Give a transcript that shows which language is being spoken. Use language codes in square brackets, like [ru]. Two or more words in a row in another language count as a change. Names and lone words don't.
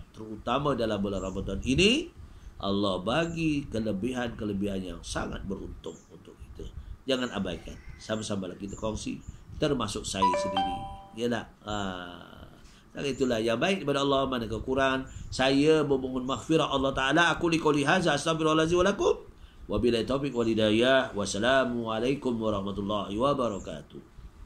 [ms] Terutama dalam bulan Ramadan ini, Allah bagi kelebihan-kelebihan yang sangat beruntung untuk kita. Jangan abaikan. Sama-sama kita kongsi, termasuk saya sendiri. Yalah. Itulah yang baik daripada Allah, mana kekurangan. Saya memohon maghfirah Allah Ta'ala. [ar] أقول قولي هذا أستغفر الله العظيم ولكم وبالله التوفيق والهداية. والسلام عليكم ورحمة الله وبركاته.